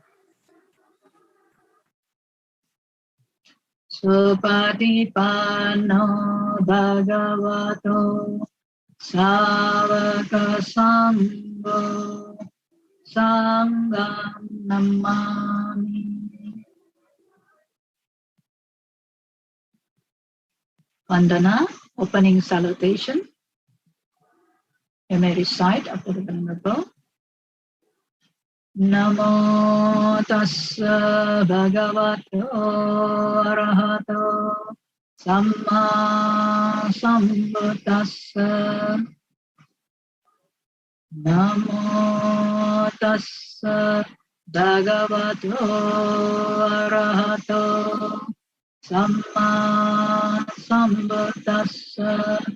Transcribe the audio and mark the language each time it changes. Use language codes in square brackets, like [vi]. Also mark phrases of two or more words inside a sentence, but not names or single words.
[pi] Supatipanno Bhagavato Savaka Sangho Sangham Namami. [en] Vandana, opening salutation. You may recite after the Venerable. [pi] Namo tassa bhagavato arahato samma sambuddhassa. Namo tassa bhagavato arahato samma sambuddhassa.